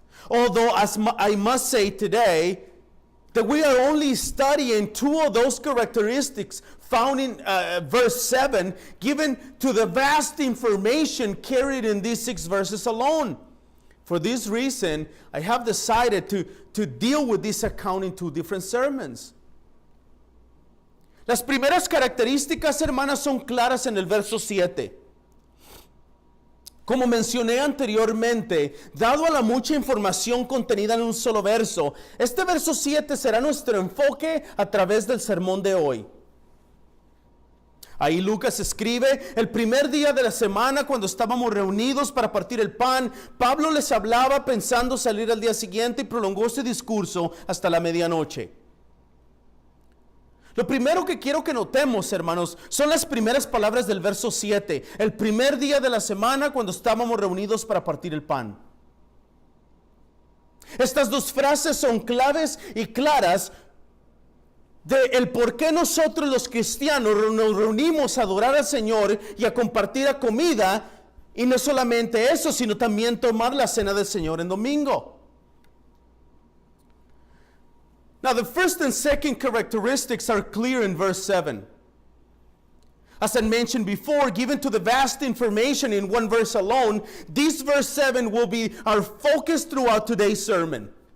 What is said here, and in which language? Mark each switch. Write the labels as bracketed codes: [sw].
[en] Although, I must say today, that we are only studying 2 of those characteristics found in verse 7, given to the vast information carried in these 6 verses alone. For this reason, I have decided to deal with this account in 2 different sermons. [es] Las primeras características, hermanas, son claras en el verso 7. Como mencioné anteriormente, dado a la mucha información contenida en un solo verso, este verso 7 será nuestro enfoque a través del sermón de hoy. Ahí Lucas escribe, el primer día de la semana cuando estábamos reunidos para partir el pan, Pablo les hablaba pensando salir al día siguiente y prolongó su discurso hasta la medianoche. Lo primero que quiero que notemos, hermanos, son las primeras palabras del verso 7. El primer día de la semana cuando estábamos reunidos para partir el pan. Estas 2 frases son claves y claras de el por qué nosotros los cristianos nos reunimos a adorar al Señor y a compartir la comida. Y no solamente eso, sino también tomar la cena del Señor en domingo. [en] Now, the first and second characteristics are clear in verse 7. As I mentioned before, given to the vast information in 1 verse alone, this verse 7 will be our focus throughout today's sermon.